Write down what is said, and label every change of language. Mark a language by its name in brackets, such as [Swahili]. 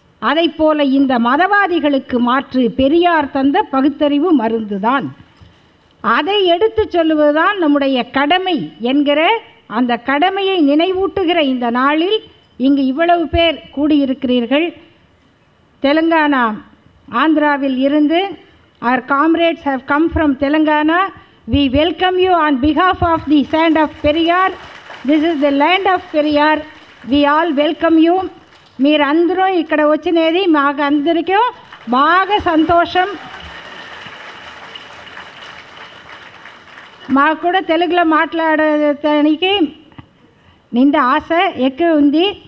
[Tamil] அதை போல இந்த மதவாதிகளுக்கு மாற்று பெரியார் தந்த பகுத்தறிவு மருந்துதான். அதை எடுத்து சொல்லுவதுதான் நம்முடைய கடமை என்கிற அந்த கடமையை நினைவூட்டுகிற இந்த நாளில் இங்கு இவ்வளவு பேர் கூடியிருக்கிறீர்கள். தெலுங்கானா, ஆந்திராவில் இருந்து [English] our comrades have come from Telangana. We welcome you on behalf of the sand of Periyar. This is the land of Periyar. We all welcome you. [Telugu] మీరు అందరూ ఇక్కడ వచ్చినది మాకు అందరికీ బాగా సంతోషం. మాకు కూడా తెలుగులో మాట్లాడటానికి నిండా ఆశ ఎక్కువ ఉంది.